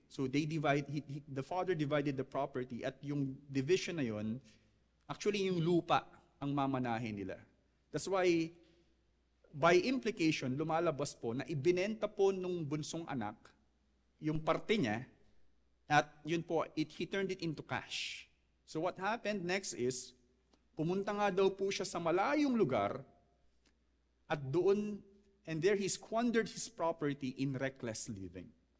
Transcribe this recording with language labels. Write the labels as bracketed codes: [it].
[en] So the father divided the property [tl] at yung division na yon, actually yung lupa ang mamanahin nila. [en] That's why, by implication, [tl] lumalabas po na ibinenta po nung bunsong anak yung parte niya at yun po, [en] he turned it into cash. So what happened next is, [tl] pumunta nga daw po siya sa malayong lugar at doon [en] And there he squandered his property in reckless living.